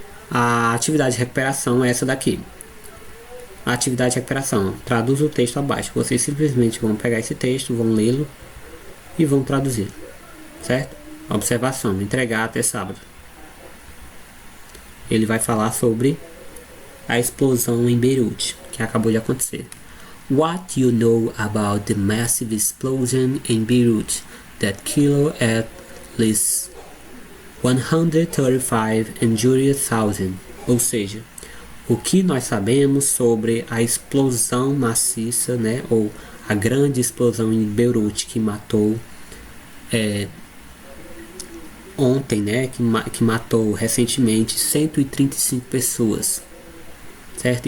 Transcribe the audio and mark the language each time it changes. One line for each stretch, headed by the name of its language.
Portuguese: A atividade de recuperação é essa daqui. A atividade de recuperação, traduz o texto abaixo. Vocês simplesmente vão pegar esse texto, vão lê-lo e vão traduzir, certo? Observação, entregar até sábado. Ele vai falar sobre a explosão em Beirute, que acabou de acontecer.
English: What you know about the massive explosion in Beirut that killed at least 135 and injured 1,000.
Portuguese: Ou seja, o que nós sabemos sobre a explosão maciça, né, ou a grande explosão em Beirute que matou ontem, né, que matou recentemente 135 pessoas, certo?